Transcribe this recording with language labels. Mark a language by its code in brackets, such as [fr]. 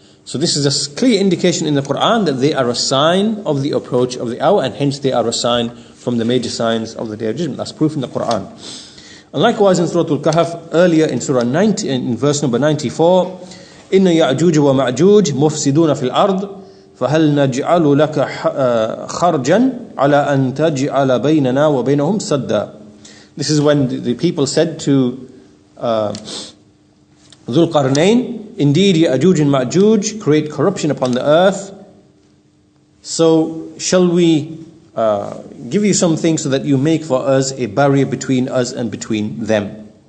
[en] So this is a clear indication in the Quran that they are a sign of the approach of the hour, and hence they are a sign from the major signs of the Day of Judgment. That's proof in the Quran. And likewise in Surah Al-Kahf, earlier in Surah 90, in verse number 94, [ar] إِنَّ يَعْجُوجَ وَمَعْجُوجَ مُفْسِدُونَ فِي الْأَرْضِ فهل نجعل لك خرجا على أن تجعل بيننا وبينهم سدا. [en] This is when the people said to Dhul Qarnayn, indeed Ya'juj and Ma'juj create corruption upon the earth, so shall we give you something so that you make for us a barrier between us and between them.